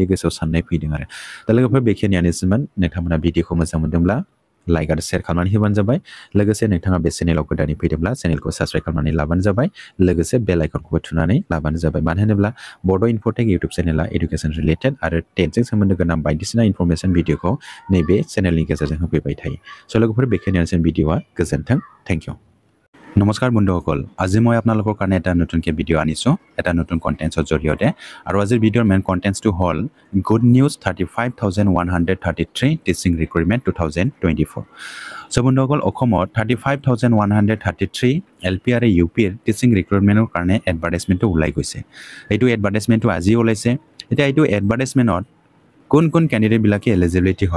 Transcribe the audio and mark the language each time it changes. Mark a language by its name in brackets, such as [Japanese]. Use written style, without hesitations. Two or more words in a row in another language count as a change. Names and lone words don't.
[Bodo] गोसोआव साननाय फैदों आरो दा लोगोफोर बेखिनियानोसोमोन नोंथांमोना भिडिअखौ मोजां मोनदोंब्ला लाइक आरो शेयार खालामनानै होबानो जाबाय लोगोसे नोंथाङा बे चेनेलाव गोदानै फैदोंब्ला चेनेलखौ साबस्क्राइब खालामनानै लाबानो जाबाय लोगोसे बेल आइकनखौबो थुनानै लाबानो जाबाय मानो होनोब्ला बड' इनफटेक इउटुब चेनेला [English] education related [Bodo] आरो टेटजों सोमोन्दो गोनां बायदिसिना इनफरमेसन भिडिअखौ नैबे चेनेलनि गेजेरजों होफैबाय थायो स' लोगोफोर बेखिनियानोसै भिडिअआ गोजोन्थों [English] thank you [Assamese] নমস্কাৰ বন্ধুসকল আজি মই আপোনালোকৰ কাৰণে এটা নতুনকৈ ভিডিঅ' আনিছোঁ এটা নতুন কণ্টেণ্টছৰ জৰিয়তে আৰু আজিৰ ভিডিঅ'ৰ মেইন কণ্টেণ্টছটো হ'ল [English] good news [Assamese] 35,133 [English] teaching recruitment [Assamese] 2024 চ' বন্ধুসকল অসমত 35,133 এল পি আৰু ইউ পিৰ [English] teaching recruitment [Assamese] কাৰণে এডভাৰ্টাইজমেণ্টটো ওলাই গৈছে এইটো এডভাৰ্টাইজমেণ্টটো আজি ওলাইছে এতিয়া এইটো এডভাৰ্টাইজমেণ্টত কোন কেণ্ডিডেটবিলাকে এলিজিবিলিটি হয়